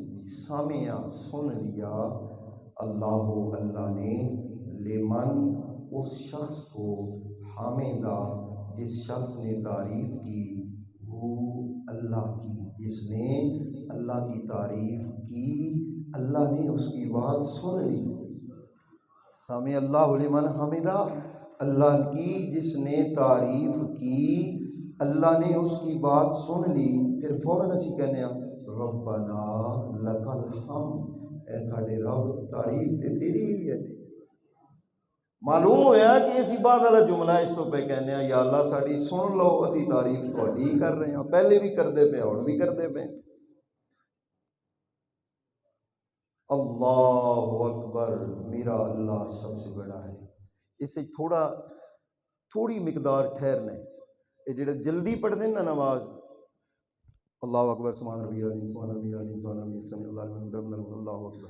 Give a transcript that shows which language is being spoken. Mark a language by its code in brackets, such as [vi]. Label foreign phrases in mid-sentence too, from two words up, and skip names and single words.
[ur] دی سامع سن لیا اللہ، اللہ نے لمن اس شخص کو، حامدہ جس شخص نے تعریف کی، وہ اللہ کی جس نے اللہ کی تعریف کی، اللہ نے اس کی بات سن لی۔ [ar] سامع اللہ لمن حمدہ، [ur] اللہ کی جس نے تعریف کی، اللہ نے اس کی بات سن لی۔ [pa] پھر فوراً اسی کہنے ہیں [ar] ربنا لک الحمد، [pa] اے ساڈے رب تعریف تے تیری ہی ہے۔ معلوم ہویا کہ اسی بعد والا جملہ اس کو پہ کہنے ہیں یا اللہ ساڈی سن لو، اسی تعریف تہاڈی کر رہے ہیں، پہلے بھی کردے پے ہن بھی کردے پے۔ [ar] اللہ اکبر، [ur] میرا اللہ سب سے بڑا ہے۔ اس سے تھوڑی مقدار ٹھہرنا ہے، یہ جڑے جلدی پڑھتے ہیں نا نماز، [ar] اللہ اکبر سبحان ربی العظیم سبحان ربی العظیم سبحان ربی السمیع اللہ اللہ اکبر۔